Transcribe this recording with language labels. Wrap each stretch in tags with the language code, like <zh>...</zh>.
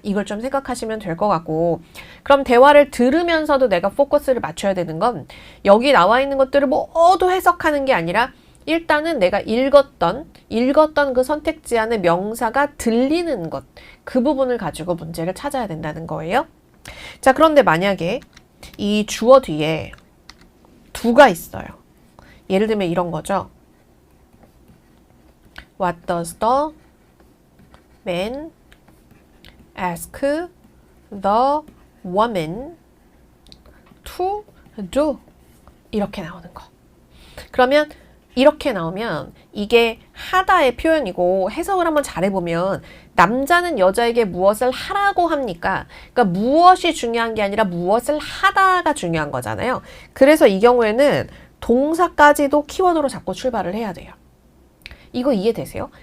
<ko>이걸 좀 생각하시면 될 것 같고, 그럼 대화를 들으면서도 내가 포커스를 맞춰야 되는 건 여기 나와 있는 것들을 모두 해석하는 게 아니라 일단은 내가 읽었던 그 선택지 안에 명사가 들리는 것, 그 부분을 가지고 문제를 찾아야 된다는 거예요. 자, 그런데 만약에 이 주어 뒤에 두가 있어요. 예를 들면 이런 거죠.</ko> <en>What does the man ask the woman to do?</en> <ko>이렇게 나오는 거. 그러면 이렇게 나오면 이게 하다의 표현이고 해석을 한번 잘해보면 남자는 여자에게 무엇을 하라고 합니까? 그러니까 무엇이 중요한 게 아니라 무엇을 하다가 중요한 거잖아요. 그래서 이 경우에는 동사까지도 키워드로 잡고 출발을 해야 돼요. 이거 이해되세요?</ko>